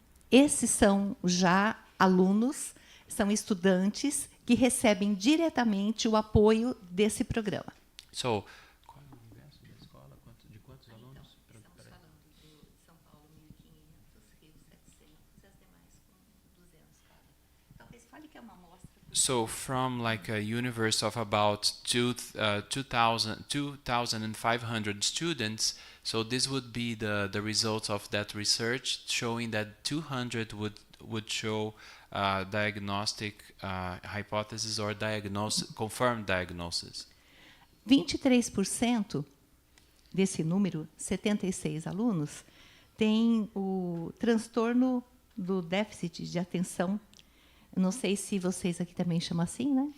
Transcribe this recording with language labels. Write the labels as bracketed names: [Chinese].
[Portuguese] Esses são já alunos, são estudantes que recebem diretamente o apoio desse programa. [English] So [Portuguese] Estamos falando de São Paulo 1.500, Rio 700 e as demais com 200 cada. Talvez fale que é uma amostra. [English] So from like a universe of about 2,500 students, so this would be the results of that research, showing that 200 would show diagnostic hypothesis or confirmed diagnosis. [Portuguese] 23% desse número, 76 alunos, tem o transtorno do déficit de atenção. Não sei se vocês aqui também chamam assim, né?